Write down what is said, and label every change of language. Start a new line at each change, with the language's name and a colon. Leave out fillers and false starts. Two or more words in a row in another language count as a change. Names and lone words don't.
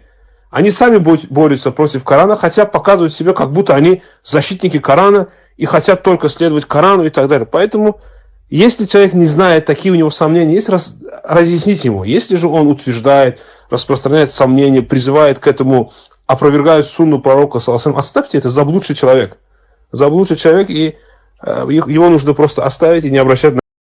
Russian: Они сами борются против Корана, хотят показывать себя, как будто они защитники Корана и хотят только следовать Корану и так далее. Поэтому, если человек не знает, такие у него сомнения есть, разъяснить ему. Если же он утверждает, распространяет сомнения, призывает к этому, опровергает сунну пророка,
Arabic: صلى الله عليه وسلم,
Russian: оставьте, это заблудший человек. Заблудший человек, и его нужно просто оставить и не обращать на